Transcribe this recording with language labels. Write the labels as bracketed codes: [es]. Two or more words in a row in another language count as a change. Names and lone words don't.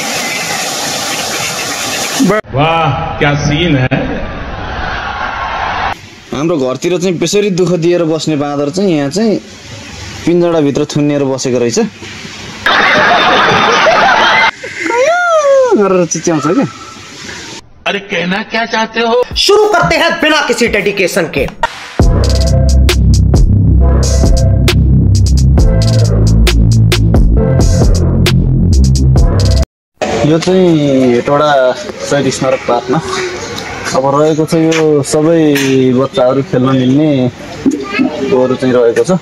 [hi] वाह क्या सीन है। [ne] हाम्रो घरतिर चाहिँ बेसरी दुःख दिएर बस्ने बाँदर चाहिँ यहाँ चाहिँ पिन्जडाभित्र थुनिएर बसेको रहेछ। गरेर चिच्याउँछ क्या। [hi] अरे कहना क्या चाहते हो? शुरू करते हैं बिना किसी डेडिकेशन के। [ne] यो चाहिँ हेटवटा शहीद स्मारक पार्कमा अब रहेको छ यो सबै बच्चाहरू खेल्न मिल्ने गोरु चाहिँ रहेको छ।